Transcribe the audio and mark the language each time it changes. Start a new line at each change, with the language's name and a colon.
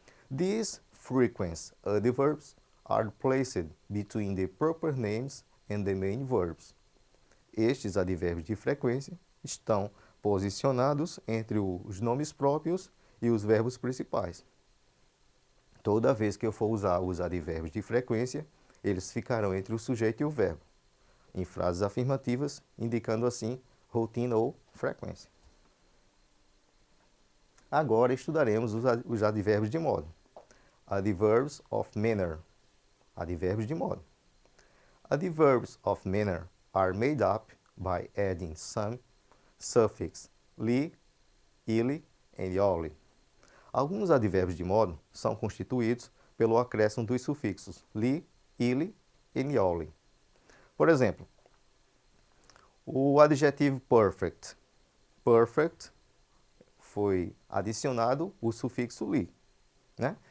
English: These frequent adverbs are placed between the proper names and the main verbs.
Portuguese: Estes advérbios de frequência estão posicionados entre os nomes próprios e os verbos principais. Toda vez que eu for usar os advérbios de frequência, eles ficarão entre o sujeito e o verbo, em frases afirmativas, indicando assim rotina ou frequência. Agora estudaremos os advérbios de modo.
English: Adverbs of manner.
Portuguese: Advérbios de modo.
English: Adverbs of manner are made up by adding some suffix li, ili and oli.
Portuguese: Alguns advérbios de modo são constituídos pelo acréscimo dos sufixos li, ili e oli. Por exemplo, o adjetivo perfect. Perfect foi adicionado o sufixo li, né?